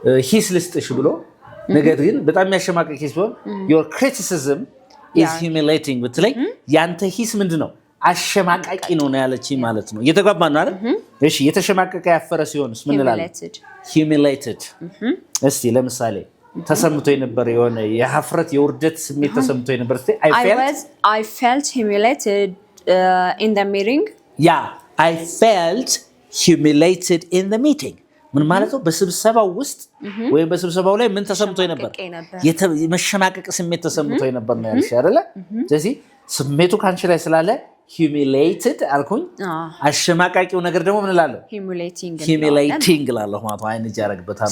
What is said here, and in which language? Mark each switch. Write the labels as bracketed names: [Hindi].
[Amharic] ሂስ ልስጥሽ ብሎ ነገር ግን በጣም የሚያሸማቅቅ ሂስ ቢሆን [English] your criticism is humiliating [Amharic] ብትለኝ ያንተ ሂስ ምንድነው አሸማቃቂ ነው ያለች ማለት ነው እየተጓባን ነው አይደል እሺ የተሸማቀቀ ያፈረ ሲሆንስ ምን እንላለን humiliated እስቲ ለምሳሌ ተሰምቶ የነበረ የሆነ የሀፍረት የውርደት ስሜት ተሰምቶ የነበረ [English] I felt humiliated in the meeting I felt humiliated in the meeting [Amharic] ምን ማለት ነው በስብሰባው ውስጥ ወይ በስብሰባው ላይ ምን ተሰምቶ የነበረ የመሸማቀቅ ስሜት ተሰምቶ የነበረ ነው ያልሽ አይደለ ስለዚህ ስሜቱ ካንቺ ላይ ስላለ humiliated አልኩኝ አሸማቃቂው ነገር ደግሞ ምን እላለሁ humiliating እላለሁ ማለት ነው አይን ያረግበታል